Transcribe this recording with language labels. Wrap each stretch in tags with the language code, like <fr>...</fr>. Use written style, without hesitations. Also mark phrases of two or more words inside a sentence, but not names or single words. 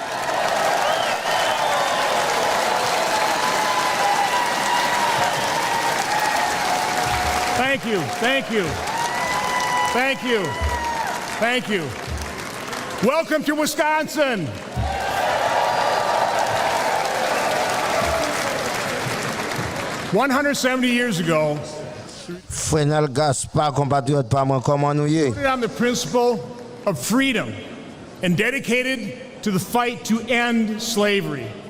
<en>Thank you, thank you, thank you, thank you. Welcome to Wisconsin. "170 years ago,</en> <ht>Frenel Gaspard, compatriote pa mwen, koman nou ye?</ht> <en>on the principle of freedom and dedicated to the fight to end slavery.</en>